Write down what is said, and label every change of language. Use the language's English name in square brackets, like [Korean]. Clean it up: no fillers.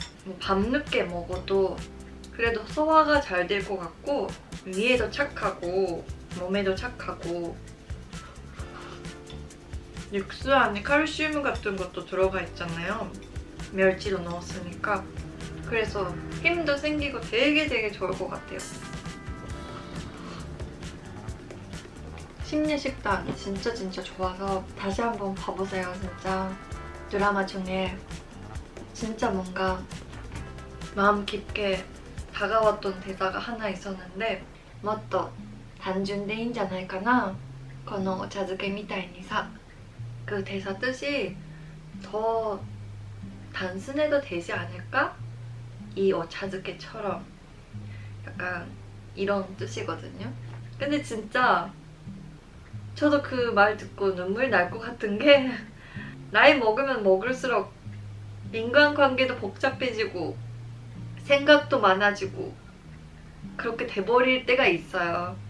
[Korean] 뭐 밤늦게 먹어도 그래도 소화가 잘 될 것 같고 위에도 착하고 몸에도 착하고 육수 안에 칼슘 같은 것도 들어가 있잖아요. 멸치도 넣었으니까. 그래서 힘도 생기고 되게 좋을 것 같아요. 심리식당 진짜 좋아서 다시 한번 봐보세요. 진짜 드라마 중에 진짜 뭔가 마음 깊게 다가왔던 대사가 하나 있었는데 [Japanese] もっと単純でいいんじゃないかなこのお茶漬けみたいにさ. [Korean] 그 대사 뜻이 더 단순해도 되지 않을까? 이 오차즈케처럼 약간 이런 뜻이거든요. 근데 진짜 저도 그 말 듣고 눈물 날 것 같은 게 나이 먹으면 먹을수록 인간관계도 복잡해지고 생각도 많아지고 그렇게 돼버릴 때가 있어요.